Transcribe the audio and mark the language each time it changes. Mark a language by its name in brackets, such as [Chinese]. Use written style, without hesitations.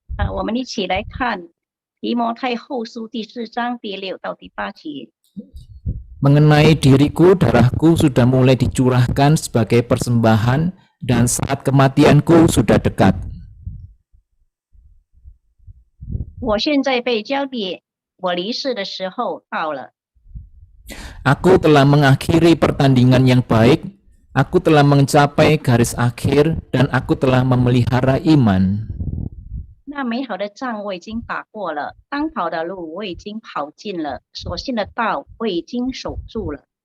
[Chinese] 我们一起来看提摩太后书第4章第6到第8节。 [Indonesian] Mengenai diriku, darahku sudah mulai dicurahkan sebagai persembahan dan saat kematianku sudah dekat. [Chinese] 我现在被交给我离世的时候到了。 [Indonesian] Aku telah mengakhiri pertandingan yang baik, aku telah mencapai garis akhir, dan aku telah memelihara iman. [Chinese] 那美好的仗我已经打过了，当跑的路我已经跑尽了，所信的道我已经守住了。